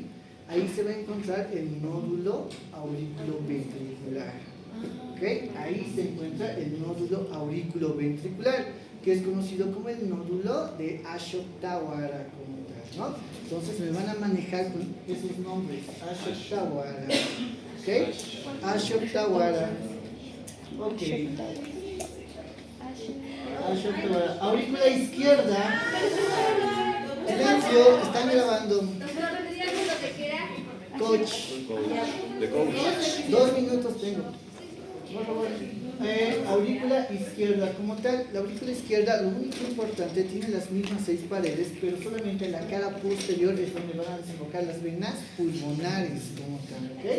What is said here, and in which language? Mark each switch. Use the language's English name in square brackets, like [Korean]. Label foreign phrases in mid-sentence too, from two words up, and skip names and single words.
[Spanish] Ahí se va a encontrar el nódulo auriculoventricular. ¿Okay? Ahí se encuentra el nódulo auriculoventricular, que es conocido como el nódulo de Ashok-Tawara como tal, ¿no? Entonces me van a manejar con esos nombres, Ashok-Tawara. ¿Ok? Ashok-Tawara. Ok. Ashok-Tawara. Aurícula izquierda. Silencio, están grabando. Coach. De coach. 2 minutos tengo. Por favor. Aurícula izquierda como tal. La aurícula izquierda, lo único importante, tiene las mismas 6 paredes, pero solamente en la cara posterior es donde van a desembocar las venas pulmonares como tal, ¿ok?